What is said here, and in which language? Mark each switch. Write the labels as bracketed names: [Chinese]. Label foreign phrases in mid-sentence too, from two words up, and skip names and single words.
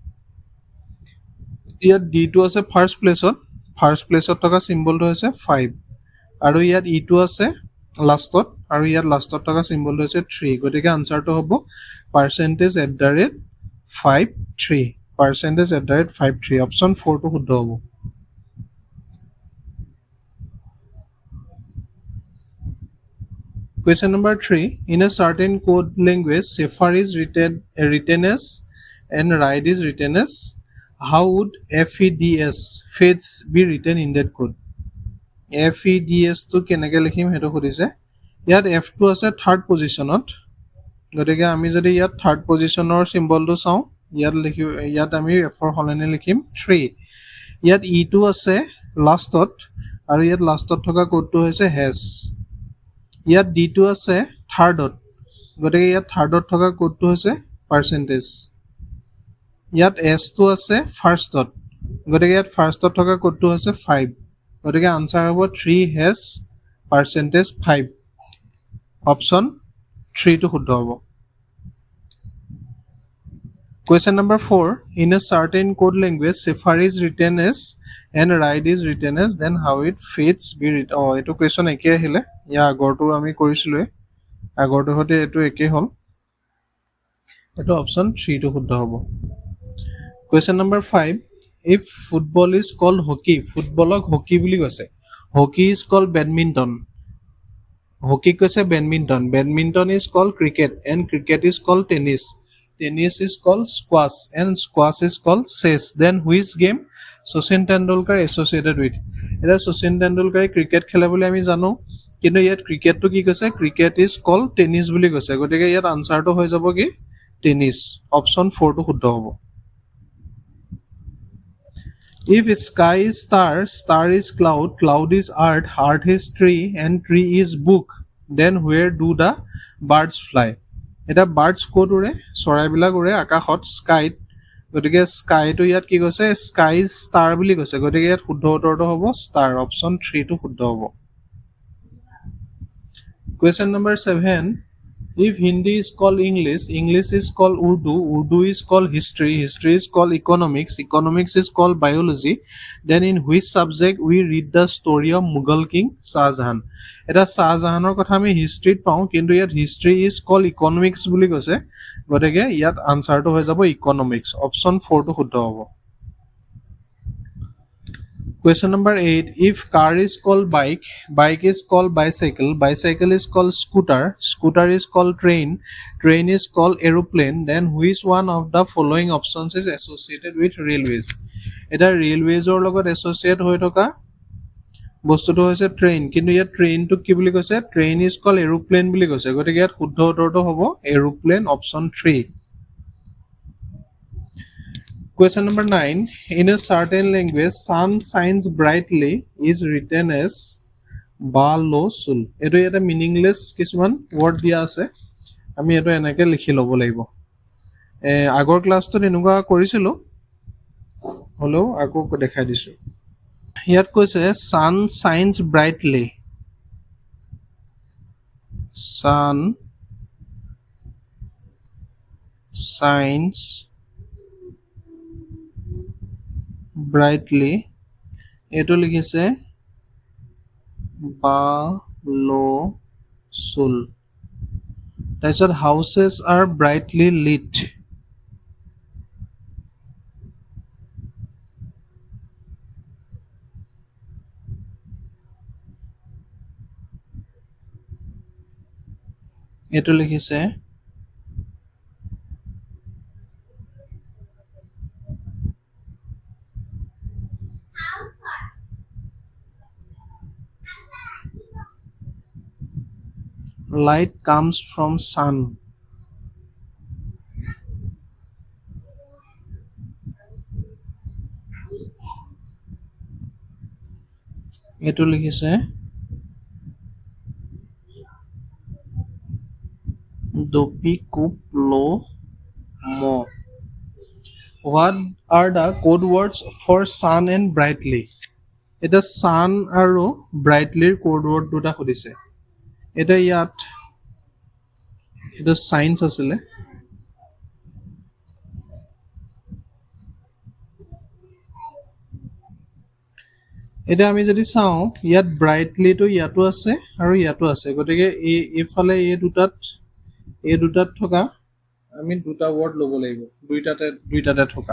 [Assamese] ইয়াত ডিটো আছে [English] first place [Assamese] থকা চিম্বলটো হৈছে 5, আৰু ইয়াত ইটো আছে লাষ্টত, আৰু ইয়াত লাষ্টত থকা চিম্বলটো হৈছে 3, গতিকে আনচাৰটো হ'ব [English] percentage at the rate [Assamese] 53, [English] percentage at the rate [Assamese] 53, অপশ্যন 4টো শুদ্ধ হ'ব। [English] Question number 3, in a certain code language, Sapphire is written as and Ride is written as, how would FEDS fades be written in that code? [Assamese] FEDS to কেনেকৈ লিখিম সেইটো সুধিছে। ইয়াত F টো আছে [English] third position, [Assamese] গতিকে আমি যদি ইয়াত [English] third position [Assamese] চিম্বলটো চাওঁ, ইয়াত আমি F ৰ সলনি লিখিম 3। ইয়াত ইটো আছে লাষ্টত, আৰু ইয়াত লাষ্টত থকা কোডটো হৈছে হেছ। ইয়াত ডিটো আছে থাৰ্ডত, গতিকে ইয়াত থাৰ্ডত থকা কোডটো হৈছে পাৰ্চেণ্টেজ। ইয়াত এছটো আছে ফাৰ্ষ্টত, গতিকে ইয়াত ফাৰ্ষ্টত থকা কোডটো হৈছে 5, গতিকে আনচাৰ হ'ব 3 [English] hash percentage [Assamese] 5, অপশ্যন 3টো শুদ্ধ হ'ব। [English] Question number 4, in a certain code language, Sapphire is written as and Ride is written as, then how it fades be written? [Assamese] এইটো কুৱেশ্যন একেই আহিলে, ইয়াৰ আগৰটো আমি কৰিছিলোঁৱে, আগৰটোৰ সৈতে এইটো একেই হ'ল, এইটো অপশ্যন 3টো শুদ্ধ হ'ব। [English] Question number 5, if football is called hockey, [Assamese] ফুটবলক হকী বুলি কৈছে, [English] hockey is called badminton, [Assamese] হকীক কৈছে বেডমিণ্টন, [English] বেডমিণ্টন is called cricket and cricket is called tennis, tennis is called squash and squash is called chess, then which game Sachin Tendulkar associated with? [Assamese] এতিয়া শচীন তেণ্ডুলকাৰে ক্ৰিকেট খেলে বুলি আমি জানো, কিন্তু ইয়াত ক্ৰিকেটটো কি কৈছে? [English] cricket is called tennis [Assamese] বুলি কৈছে, গতিকে ইয়াত আনচাৰটো হৈ যাব কি টেনিছ, অপশ্যন 4টো শুদ্ধ হ'ব। [English] If sky is star, star is cloud, cloud is earth, earth is tree, and tree is book, then where do the birds fly? [Assamese] এটা বাৰ্ডছ ক'ত উৰে? চৰাইবিলাক উৰে আকাশত, স্কাইত, গতিকে স্কাইটো ইয়াত কি কৈছে? [English] sky star [Assamese] বুলি কৈছে, গতিকে ইয়াত শুদ্ধ উত্তৰটো হ'ব ষ্টাৰ, অপশ্যন 3টো শুদ্ধ হ'ব। [English] Question number 7, If Hindi is called English, English is called Urdu, Urdu is called history, history is called economics, economics is called biology, then in which subject we read the story of Mughal King Shah Jahan? [Assamese] এটা Shah Jahanৰ কথা আমি হিষ্ট্ৰীত পাওঁ, কিন্তু ইয়াত [English] history is call economics [Assamese] বুলি কৈছে, গতিকে ইয়াত আনচাৰটো হৈ যাব ইকনমিক্স, অপশ্যন 4 টো শুদ্ধ হ'ব। [English] Question number 8. If car is called bike, bike is called bicycle, bicycle is called scooter, scooter is called train, train is called aeroplane, then which one of the following options is associated with railways? [Assamese] এটা railways লগত associate হৈ থকা বস্তুটো হৈছে ট্ৰেইন, কিন্তু ইয়াত ট্ৰেইনটো কি বুলি কৈছে? [English] train is call aeroplane [Assamese] বুলি কৈছে, গতিকে ইয়াত শুদ্ধ উত্তৰটো হ'ব এৰোপ্লেন, অপশ্যন 3। [English] Question number 9. In a certain language, sun shines brightly is written as ba lo sul. [Assamese] এইটো এটা মিনিংলেছ কিছুমান ৱৰ্ড দিয়া আছে, আমি এইটো এনেকৈ লিখি ল'ব লাগিব। আগৰ ক্লাছটোত এনেকুৱা কৰিছিলোঁ, হ'লেও আকৌ দেখাই দিছোঁ। ইয়াত কৈছে [English] sun shines brightly, sun shines brightly, [Assamese] এইটো লিখিছে বা লো চুল। [English] তাৰপিছত houses are brightly lit, [Assamese] এইটো লিখিছে [English] light comes from sun, [Assamese] এইটো লিখিছে দপি কুপ লো ম। [English] What are the code words for sun and brightly? [Assamese] এটা sun আৰু brightlyৰ [English] code word [Assamese] দুটা সুধিছে। এটা ইয়াত এটা সাইন্স আছিলে, এটা আমি যদি চাওঁ ইয়াত ব্ৰাইটলিটো ইয়াতো আছে আৰু ইয়াতো আছে, গতিকে এইফালে এই দুটাত থকা আমি দুটা ৱৰ্ড ল'ব লাগিব, দুইটাতে থকা।